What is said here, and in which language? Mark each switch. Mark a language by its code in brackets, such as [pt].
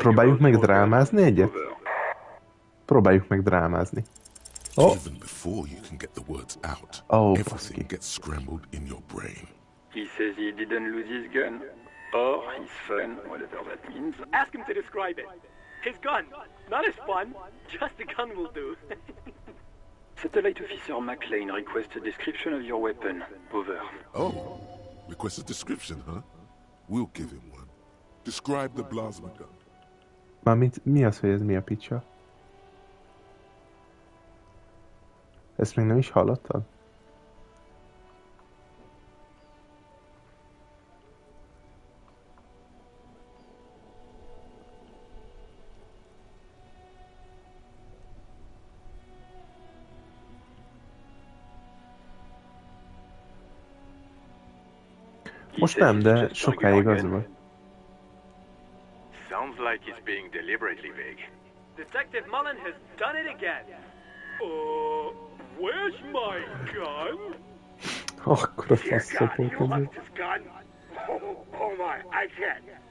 [hu] Próbáljuk meg drámázni egyet? Próbáljuk meg drámázni. Oh. [en] Even before you can get the words out, everything gets scrambled in your brain. He says he didn't lose his gun. Or his fun, whatever that means. Ask him to describe it. His gun. Not his fun. Just the gun will do. Satellite Officer McLean requests a description of your weapon. Over. Oh, request a description, huh? We'll give him one. Describe the plasma gun. [hu] Mármint mi az, hogy ez mi a picsa? Ezt még nem is hallottad? Most nem, de sokáig az volt. [en] Sounds like he's being deliberately vague. Detective Mullen has done it again. Where's my gun? [hu] Akkor a faszapok [en] You lost his gun? Oh my, I can't.